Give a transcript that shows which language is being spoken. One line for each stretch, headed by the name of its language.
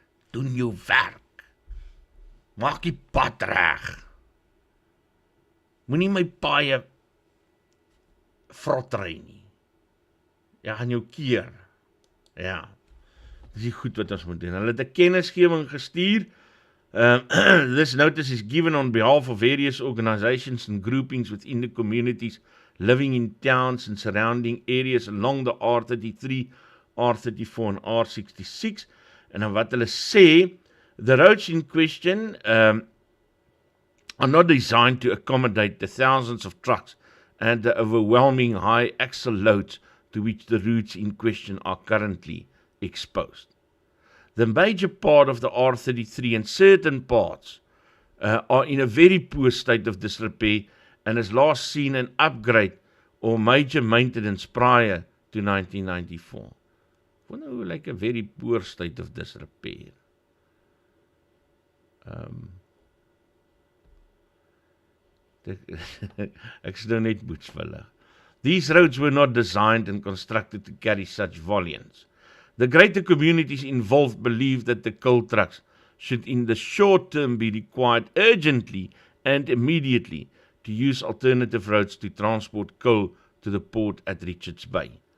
Afrikaans: Doen jou werk. Maak die pad reg. Moenie my paaie vrot ry nie. Jy gaan jou keer. Ja. Dis die goed wat ons moet doen. Hulle het 'n kennisgewing gestuur.
English: This notice is given on behalf of various organizations and groupings within the communities living in towns and surrounding areas along the R33, R34 and R66.
Afrikaans: En dan wat hulle sê,
English: the roads in question are not designed to accommodate the thousands of trucks and the overwhelming high axle loads to which the routes in question are currently exposed. The major part of the R33 and certain parts are in a very poor state of disrepair and has last seen an upgrade or major maintenance prior to 1994.
Afrikaans: Wonder hoe
English: like a very poor state of disrepair.
Afrikaans: Ek is nou net boetsvullig.
English: These roads were not designed and constructed to carry such volumes. The greater communities involved believe that the coal trucks should in the short term be required urgently and immediately to use alternative roads to transport coal to the port at Richards Bay.